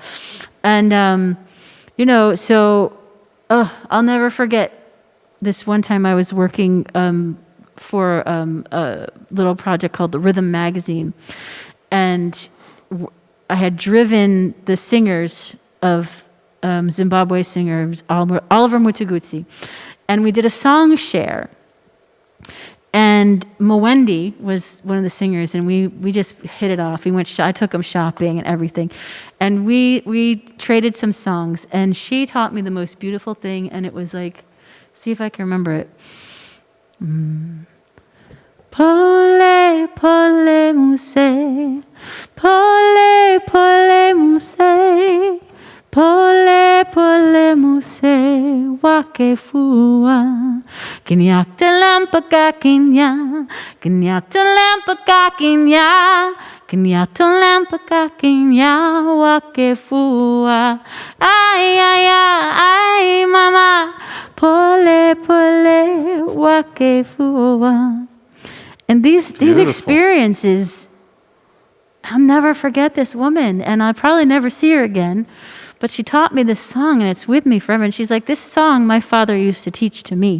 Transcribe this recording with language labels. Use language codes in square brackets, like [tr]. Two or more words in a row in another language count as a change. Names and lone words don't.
[en] And, I'll never forget this one time I was working for a little project called the Rhythm Magazine, and I had driven the singers of Zimbabwe singers, Oliver Mutagutsi, and we did a song share. And Mwendi was one of the singers, and we just hit it off. I took him shopping and everything, and we traded some songs. And she taught me the most beautiful thing, and it was like, see if I can remember it. [sw] Pole pole muse, pole pole muse. Pole pole muse wake fua kinyata lampa kakinya kinyata lampa kakinya kinyata lampa kakinya wake fua ay mama pole pole wake fua. [en] And these experiences, I'll never forget this woman, and I'll probably never see her again. But she taught me this song, and it's with me forever. And she's like, this song my father used to teach to me.